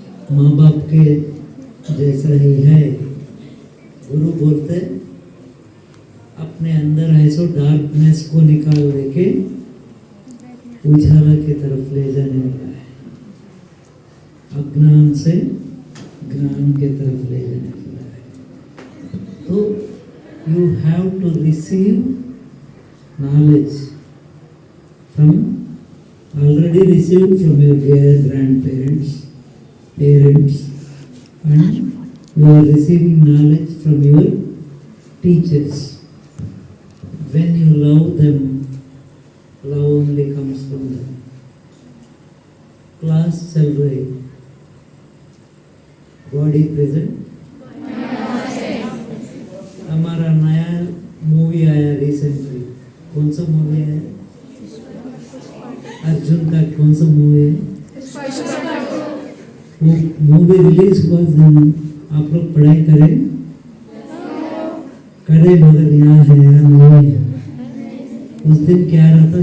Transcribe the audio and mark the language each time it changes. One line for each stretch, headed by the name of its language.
Hindi: माँ बाप के जैसा ही है। गुरु बोलते अपने अंदर ऐसो डार्कनेस को निकाल लेके उजाला की तरफ ले जाने वाला है, अज्ञान से ज्ञान की तरफ ले जाने वाला है। तो
English: you have to receive knowledge from already received from your grandparents, parents, and you are receiving knowledge from your teachers. When you love them, love only comes from them. Class
Hindi: चल रही,
English: body present.
Hindi: हमारा नया movie आया recently, कौन सा movie आया? अर्जुन का कौन सा मूवी है? वो मूवी रिलीज हुआ दिन आप लोग पढ़ाई करें मगर यहाँ है या नहीं है? उस दिन क्या रहता?